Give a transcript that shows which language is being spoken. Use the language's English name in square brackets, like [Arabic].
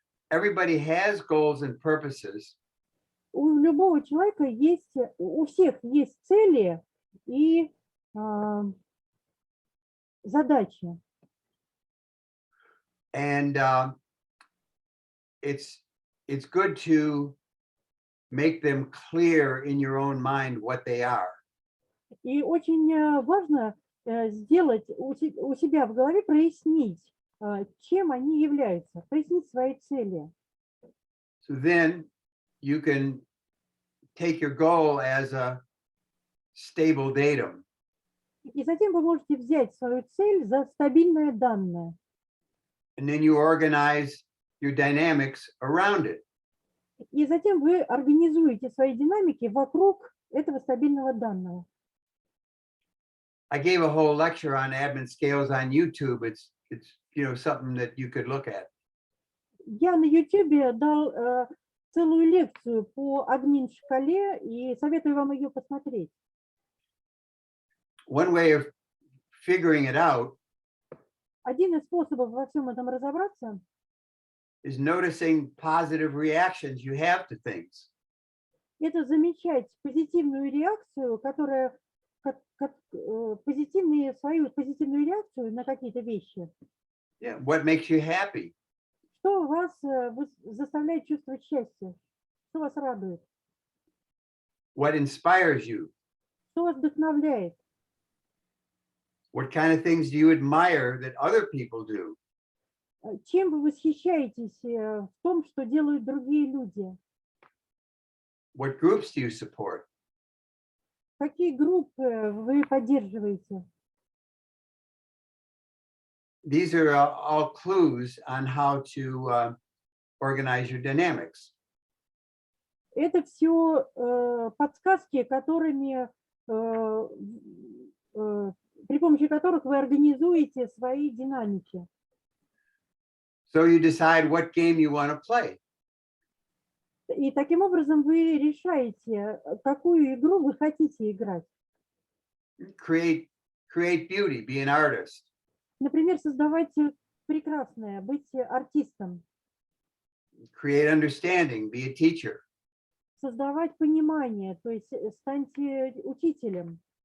[English] Everybody has goals and purposes. [Russian] У любого человека есть, у всех есть цели и задачи. [English] And it's good to make them clear in your own mind what they are. [Russian] И очень важно сделать у себя в голове, прояснить, чем они являются, прояснить свои цели. [English] So then you can take your goal as a stable datum. [Russian] И затем вы можете взять свою цель за стабильное данное. [English] And then you organize your dynamics around it. [Russian] И затем вы организуете свои динамики вокруг этого стабильного данного. [English] I gave a whole lecture on admin scales on YouTube. It's something that you could look at. [Russian] Я на YouTube дал целую лекцию по админ-шкале и советую вам ее посмотреть. [English] One way of figuring it out [Russian] Один из способов во всем этом разобраться [English] is noticing positive reactions you have to things. [Russian] это замечать позитивную реакцию, свою позитивную реакцию на какие-то вещи. [English] Yeah, what makes you happy? [Russian] Что вас заставляет чувствовать счастье? Что вас радует? [English] What inspires you? [Russian] Что вас вдохновляет? [English] What kind of things do you admire that other people do? [Russian] Чем вы восхищаетесь в том, что делают другие люди? [English] What groups do you support? [Russian] Какие группы вы поддерживаете? [English] These are all clues on how to organize your dynamics. [Russian] Это все подсказки, при помощи которых вы организуете свои динамики. [English] So you decide what game you want to play. [Russian] И таким образом вы решаете, какую игру вы хотите играть. [English] Create beauty, be an artist. [Russian] Например, создавать прекрасное, быть артистом. [English] Create understanding, be a teacher. [Russian] Создавать понимание, то есть станьте учителем.